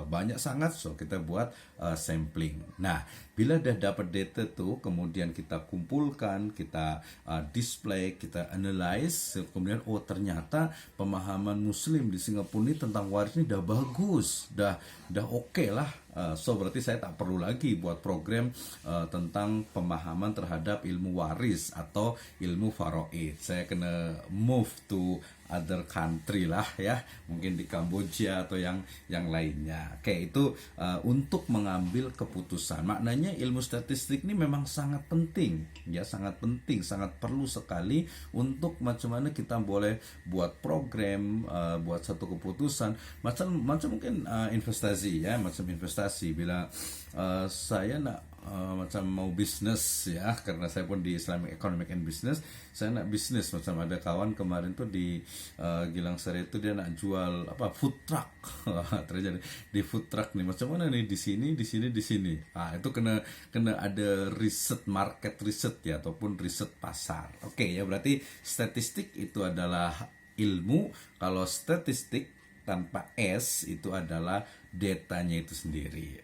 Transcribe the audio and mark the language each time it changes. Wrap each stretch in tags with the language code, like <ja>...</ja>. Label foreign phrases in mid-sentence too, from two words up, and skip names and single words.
<ms>Banyak sangat, so kita buat sampling. Nah, bila dah dapat data tuh, kemudian kita kumpulkan, kita display, kita analyze, kemudian ternyata pemahaman muslim di Singapura ini tentang waris ini dah bagus, dah oke lah. So berarti saya tak perlu lagi buat program tentang pemahaman terhadap ilmu waris atau ilmu faraid. Saya kena</ms> <en>move to other country</en> <ms>lah ya, mungkin di Kamboja atau yang lainnya. Oke, itu untuk mengambil keputusan. Maknanya ilmu statistik ini memang sangat penting ya, sangat penting, sangat perlu sekali untuk macam mana kita boleh buat program, buat satu keputusan macam mungkin investasi ya, macam investasi. Bila saya nak macam mau bisnes ya, karena saya pun di Islamic Economic and Business, saya nak bisnes. Macam ada kawan kemarin tuh di Gilang Seri itu dia nak jual</ms> <en>food truck.</en> <ms>Terjadi di</ms> <en>food truck</en> <ms>nih, macam mana nih, di sini itu kena ada riset, market riset ya, ataupun riset pasar. Oke ya, berarti statistik itu adalah ilmu. Kalau statistik tanpa S itu adalah datanya itu sendiri.</ms>